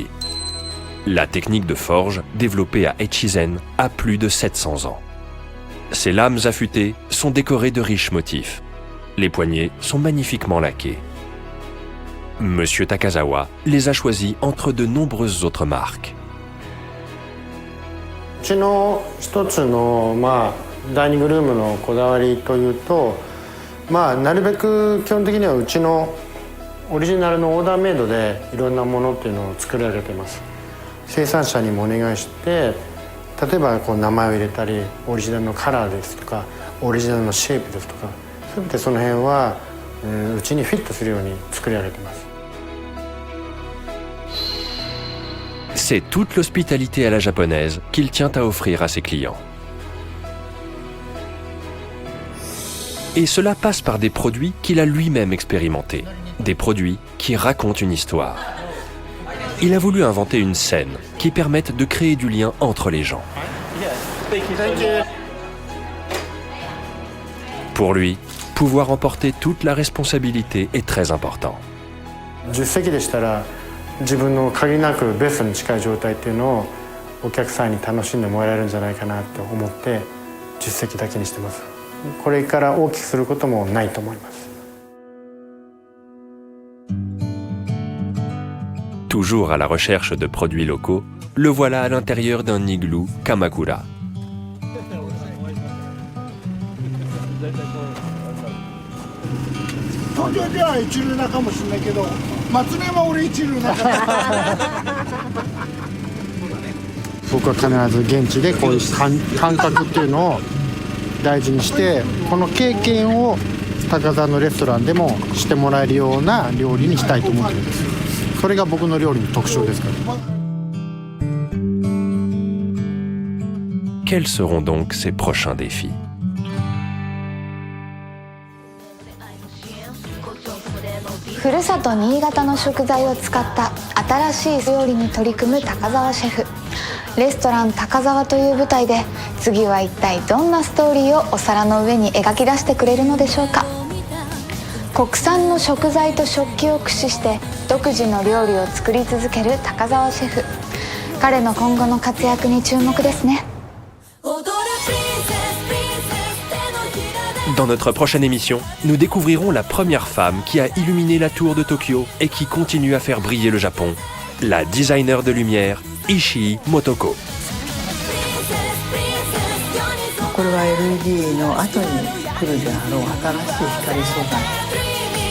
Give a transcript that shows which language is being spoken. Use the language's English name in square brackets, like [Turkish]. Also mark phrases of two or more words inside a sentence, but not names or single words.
[French] La technique de forge, développée à Echizen, a plus de 700 ans. Ces lames affûtées sont décorées de riches motifs. Les poignées sont magnifiquement laquées. Monsieur Takazawa les a choisis entre de nombreuses autres marques. [Japanese] うちの一つのダイニングルームのこだわりというとなるべく基本的にはうちのオリジナルのオーダーメイドでいろんなものっていうのを作り上げてます。生産者にもお願いして例えばこう名前を入れたりオリジナルのカラーですとかオリジナルのシェイプですとか全てその辺はうちにフィットするように作り上げてます。 [French] C'est toute l'hospitalité à la japonaise qu'il tient à offrir à ses clients. Et cela passe par des produits qu'il a lui-même expérimentés, des produits qui racontent une histoire. Il a voulu inventer une scène qui permette de créer du lien entre les gens. Pour lui, pouvoir emporter toute la responsabilité est très important. [Japanese] 10 席でしたら自分の限りなくベストに近い状態っていうのをお客さんに楽しんでもらえるんじゃないかなと思って10席だけにしてます。これから大きくすることもないと思います。 [French] Toujours à la recherche de produits locaux, le voilà à l'intérieur d'un igloo Kamakura. [Japanese] 東京では一流なかもしれないけど、松根は俺一流な僕は必ず現地でこういう感覚っていうのを大事にしてこの経験を高田のレストランでもしてもらえるような料理にしたいと思ってるんです。それが僕の料理の特徴ですから。 [French] Quels seront donc ses prochains défis? [Japanese] ふるさと新潟の食材を使った新しい料理に取り組む高澤シェフ。レストラン高澤という舞台で次は一体どんなストーリーをお皿の上に描き出してくれるのでしょうか。国産の食材と食器を駆使して独自の料理を作り続ける高澤シェフ。彼の今後の活躍に注目ですね。 [French] Dans notre prochaine émission, nous découvrirons la première femme qui a illuminé la tour de Tokyo et qui continue à faire briller le Japon, la designer de lumière Ishii Motoko. [Japanese] これは LED の後に来るであろう新しい光素材。